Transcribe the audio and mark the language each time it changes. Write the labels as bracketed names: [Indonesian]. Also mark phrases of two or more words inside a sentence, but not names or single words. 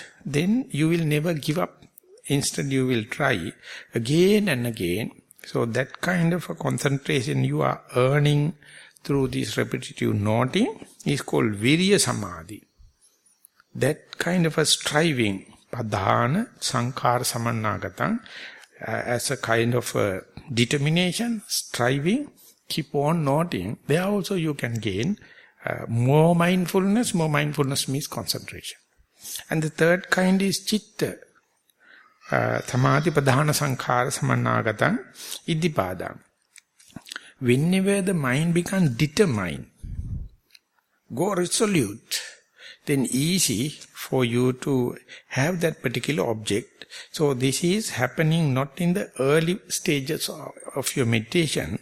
[English] Then you will never give up. Instead, you will try again and again. So that kind of a concentration you are earning through this repetitive noting is called [Pali] virya samadhi. [English] That kind of a striving, [Pali] padhana, sankhara samannagatam, [English] as a kind of a determination, striving, keep on noting, there also you can gain more mindfulness. More mindfulness means concentration. And the third kind is [Pali] chitta, samadhi padhana sankhara samannagatam, iddipadam. [English] Whenever the mind becomes determined, go resolute, then easy for you to have that particular object. So this is happening not in the early stages of your meditation.